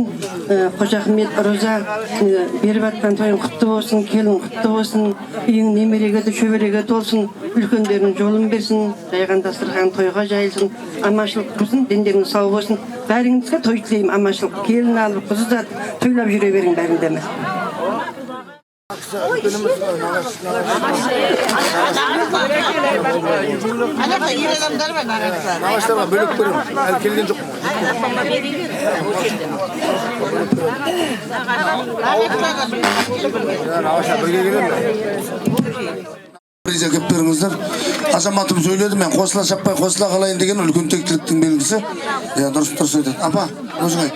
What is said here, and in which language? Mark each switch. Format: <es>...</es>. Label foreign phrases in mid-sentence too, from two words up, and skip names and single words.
<kk>Қожахмет, Роза беріп жатқан тойың құтты болсын, келін құтты болсын, үйің немереге де шөбереге толсын, үлкендердің жолын берсін, жайған дастархан тойға жайылсын, аманшылық болсын, дендерің сау болсын. Бәріңізге той тілеймін, аманшылық. Келін алып, қыз ұзатып, тойлап жүре берің бәріңдеме. нағашыларына бөлік бөлім. Kelgen жоқ. Nağaçlar бірге келер ме? Президент кеп беріңіздер. Азаматым сөйледі, мен қосыла шаппай қосыла қалайын деген үлкен тектіліктің белгісі. Дұрыс айтады. Апа, өзің айт.</kk>